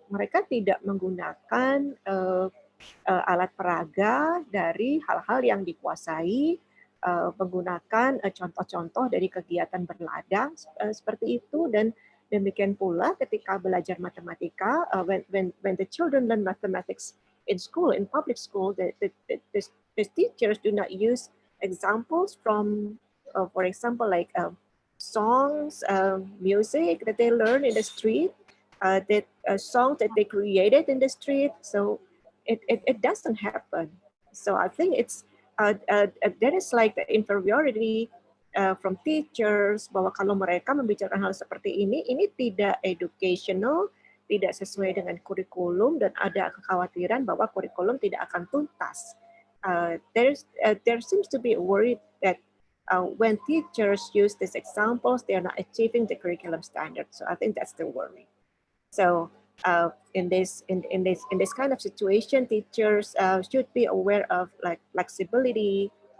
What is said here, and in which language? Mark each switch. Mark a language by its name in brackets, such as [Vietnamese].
[Indonesian] Mereka tidak menggunakan alat peraga dari hal-hal yang dikuasai, menggunakan contoh-contoh dari kegiatan berladang seperti itu. Dan demikian pula ketika belajar matematika, [English] when the children learn mathematics in school, in public school, the teachers do not use examples from, for example, like songs, music that they learn in the street, songs that they created in the street. So it doesn't happen. So I think it's there is like the inferiority from teachers, [Indonesian] bahwa kalau mereka membicarakan hal seperti ini tidak educational, tidak sesuai dengan kurikulum, dan ada kekhawatiran bahwa kurikulum tidak akan tuntas. [English] There seems to be a worry that when teachers use these examples, they are not achieving the curriculum standards. So I think that's the worry. So in this kind of situation, teachers should be aware of like flexibility.